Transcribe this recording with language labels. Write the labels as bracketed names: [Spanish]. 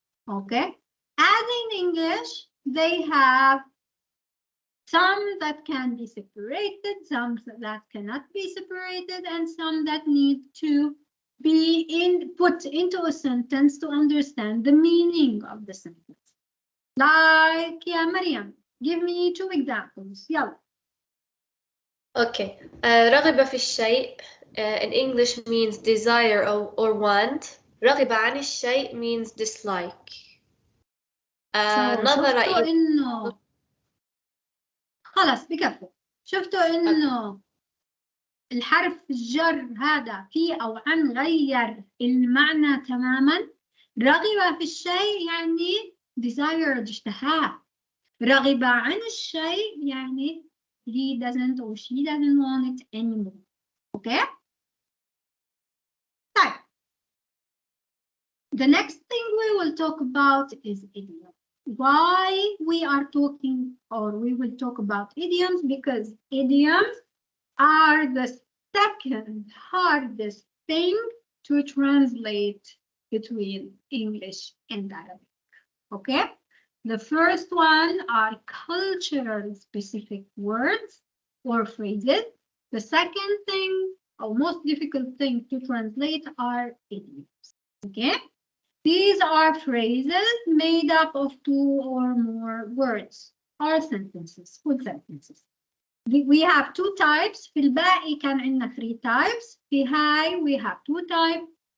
[English] Okay, as in English, they have some that can be separated, some that cannot be separated, and some that need to be put into a sentence to understand the meaning of the sentence. Like, yeah, Mariam, give me 2 examples. يلا. Okay. [Arabic] رغب في الشيء [English] in English means desire or want. [Arabic] رغب عن الشيء [English] means dislike. [Arabic] نظر شفتوا إنه خلص بكفي. شفتوا إنه الحرف الجر هذا في أو عن غير المعنى تماما. رغب في الشيء يعني desired اشتهاه. رغب عن الشيء يعني [English] he doesn't or she doesn't want it anymore. Okay? [Arabic] طيب. [English] The next thing we will talk about is idiom. Why we are talking or we will talk about idioms? Because idioms are the second hardest thing to translate between English and Arabic. Okay? The first one are cultural specific words or phrases. The second thing or most difficult thing to translate are idioms. Okay? These are phrases made up of 2 or more words or sentences, full sentences. We have 2 types. [Arabic] في الباقي كان عندنا 3 types. في هاي [English] we have 2 types.